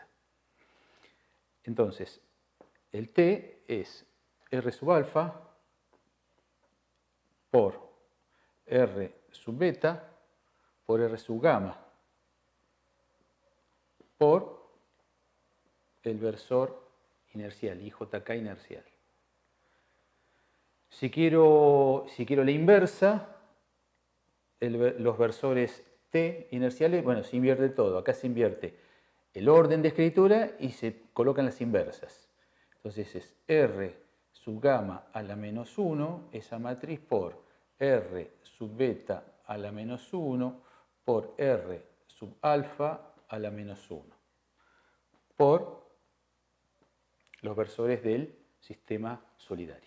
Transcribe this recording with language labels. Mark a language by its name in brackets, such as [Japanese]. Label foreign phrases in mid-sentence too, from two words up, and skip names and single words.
[Spanish] Entonces, el T es R sub alfa por R sub beta por R sub gamma por el versor inercial, IJK inercial. Si quiero la inversa, los versores T inerciales, bueno, se invierte todo. Acá se invierte el orden de escritura y se colocan las inversas. Entonces es R sub gamma a la menos 1, esa matriz, por R sub beta a la menos 1 por R sub alfa a la menos 1 por los versores del sistema solidario.